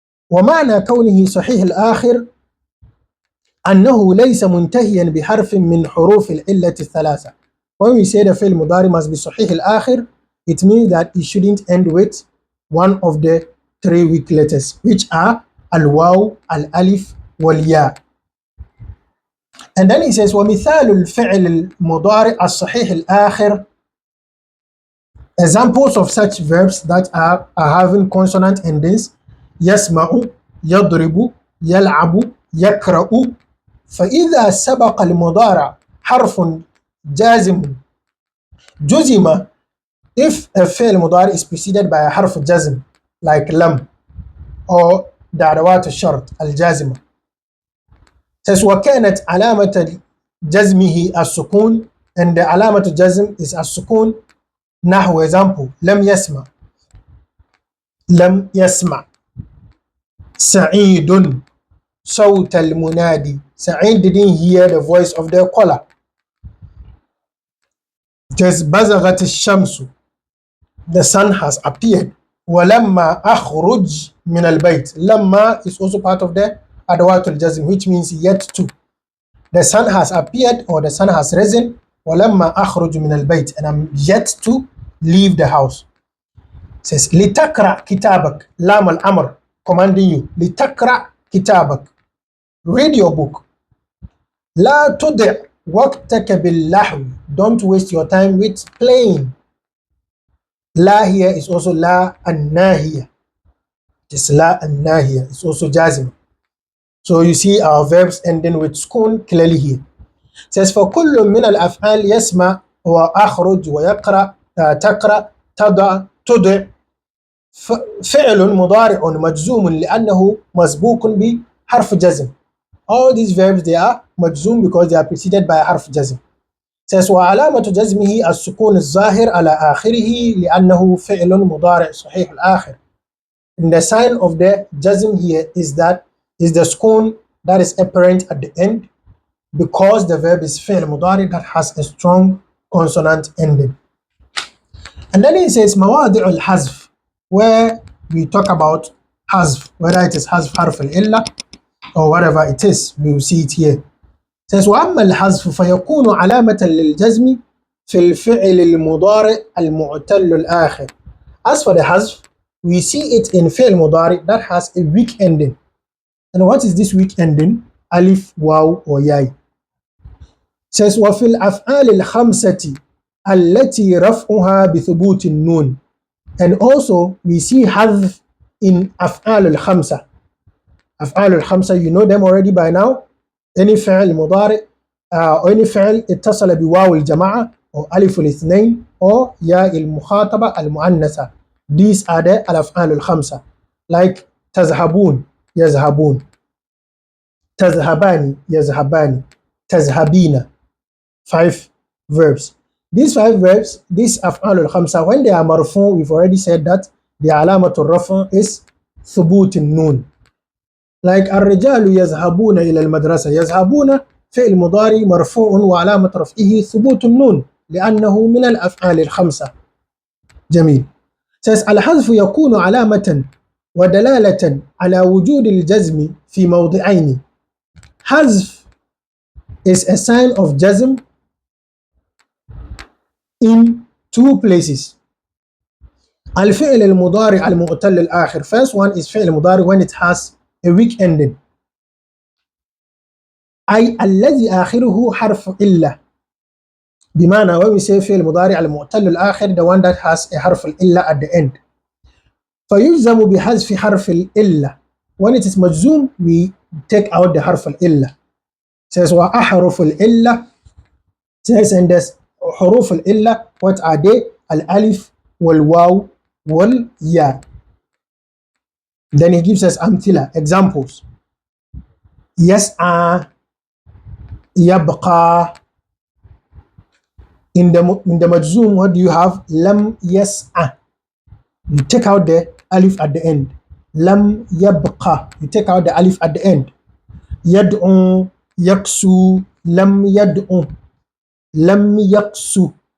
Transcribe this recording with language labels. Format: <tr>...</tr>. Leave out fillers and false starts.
<ar>ومعنى كونه صحيح الآخر أنه ليس منتهيا بحرف من حروف العلة الثلاثة.</ar> <en>When we say the فعل المضارع must be صحيح الآخر, it means that it shouldn't end with one of the three weak letters, which are الواو, الألف, والياء. And then he says</en> <ar>ومثال الفعل المضارع الصحيح الآخر.</ar> <en>Examples of such verbs that are having consonant endings:</en> <ar>يسمع, يضرب, يلعب, يقرأ. فإذا سبق المضارع حرف جازم جزم.</ar> <en>If a فعل مضارع is preceded by a حرف جزم like لم or the أدوات الشرط الجازمة. says</en> <ar>وكانت علامة جزمه السكون, and the علامة الجزم is السكون. نحو example لم يسمع, لم يسمع. سعيد, صوت المنادي.</ar> <en>Sa'id didn't hear the voice of the caller. Just</en> <ar>بزغت الشمس,</ar> <en>the sun has appeared.</en> <ar>ولما أخرج من البيت.</ar> <en>لما is also part of the أدوات الجزم, which means yet to. The sun has appeared or the sun has risen.</en> <ar>ولما أخرج من البيت,</ar> <en>and I'm yet to leave the house. It says</en> <ar>لتقرأ كتابك. لام الأمر,</ar> <en>commanding you.</en> <ar>لتقرأ كتابك,</ar> <en>read your book.</en> <ar>لا تضع وقتك باللهو,</ar> <en>don't waste your time with playing. لا here is also لا الناهية. It's لا الناهية, it's also jazm. So you see our verbs ending with sukun clearly here. It says</en> <ar>فكل من الأفعال يسمع وأخرج ويقرأ تقرأ تضع تضع فعل مضارع مجزوم لأنه مسبوق بحرف جزم.</ar> <en>All these verbs, they are majzoom because they are preceded by a harf jazm. says</en> <ar>وعلامة جزمه السكون الظاهر على آخره لأنه فعل مضارع صحيح الآخر.</ar> <en>And the sign of the jazm here is the sukun that is apparent at the end because the verb is فعل مضارع that has a strong consonant ending. And then he says</en> <ar>مواضع الحذف,</ar> <en>where we talk about حذف, whether it is حذف حرف العلة or whatever it is, we will see it here. It says</en> <ar>وأما الحذف فيكون علامة للجزم في الفعل المضارع المعتل الآخر.</ar> <en>As for the حذف, we see it in فعل مضارع that has a weak ending. And what is this weak ending? Alif, waw, or yai. says</en> <ar>وفي الأفعال الخمسة التي رفعها بثبوت النون.</ar> <en>And also we see حذف in أفعال الخمسة. أفعال الخمسة, you know them already by now.</en> <ar>any فعل مضارع أو any فعل اتصل بواو الجماعة أو ألف الاثنين أو ياء المخاطبة المؤنثة.</ar> <en>These are the</en> <ar>الأفعال الخمسة, like تذهبون يذهبون, تذهبان يذهبان, تذهبين.</ar> <en>5 verbs. These 5 verbs, these أفعال الخمسة, when they are مرفوع, we've already said that the علامة الرفع is ثبوت النون. like</en> <ar>الرجال يذهبون إلى المدرسة. يذهبون فعل مضارع مرفوع وعلامة رفعه ثبوت النون لأنه من الأفعال الخمسة. جميل. says الحذف يكون علامة ودلالة على وجود الجزم في موضعين.</ar> <en>حذف is a sign of جزم in 2 places.</en> <ar>الفعل المضارع المعتل الآخر.</ar> <en>First one is فعل مضارع when it has a weak ending.</en> <ar>أي الذي آخره حرف إلا.</ar> <en>بمعنى when we say فعل مضارع المعتل الآخر, the one that has a حرف الإلا at the end.</en> <ar>فيجزم بحذف حرف الإلا.</ar> <en>When it is مجزوم, we take out the حرف الإلا.</en> <ar>says وأحرف الإلا.</ar> <en>says and this حروف الإلا, what are they?</en> <ar>الألف والواو والياء.</ar> <en>Then he gives us أمثلة, examples.</en> <ar>يسعى, يبقى.</ar> <en>In the مجزوم, what do you have?</en> <ar>لم يسعى,</ar> <en>you take out the alif at the end.</en> <ar>لم يبقى,</ar> <en>you take out the alif at the end.</en> <ar>يدعو, يكسو, لم يدعو, لم يقسو.</ar>